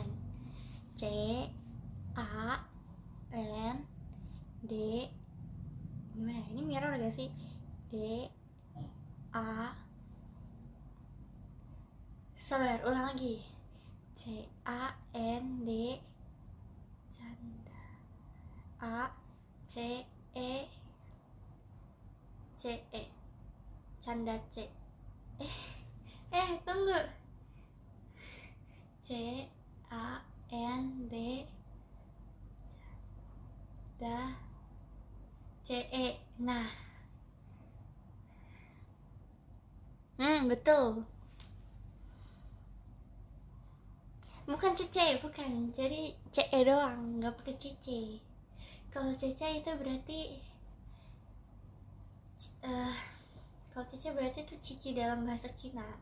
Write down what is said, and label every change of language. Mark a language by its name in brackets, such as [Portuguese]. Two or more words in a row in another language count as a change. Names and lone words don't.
[Indonesian] C A N D, gimana ini mirror gak sih? D A, sabar, ulang lagi. C A N D, canda, A C E, C E, canda C. Tunggu. C A N D, canda C E. Nah, betul. Bukan CC, bukan. Jadi CE doang, nggak pakai CC. Kalau CC itu berarti kalau CC berarti itu cici dalam bahasa Cina.